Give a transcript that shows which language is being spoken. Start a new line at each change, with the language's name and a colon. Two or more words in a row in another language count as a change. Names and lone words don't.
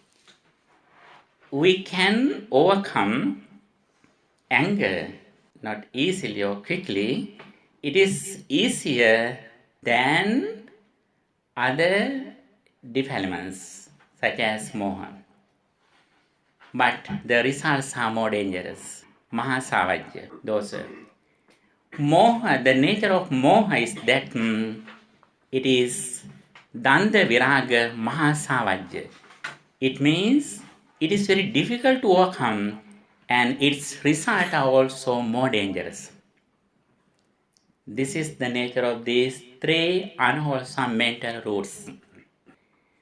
English: We can overcome anger not easily or quickly. It is easier than other defilements such as moha. But the results are more dangerous.
Pali: Mahasavajya, dosa. Moha,
English: the nature of moha is that it is
Pali: Danda Viraga Mahasavajya.
English: It means it is very difficult to overcome and its results are also more dangerous. This is the nature of these three unwholesome mental roots.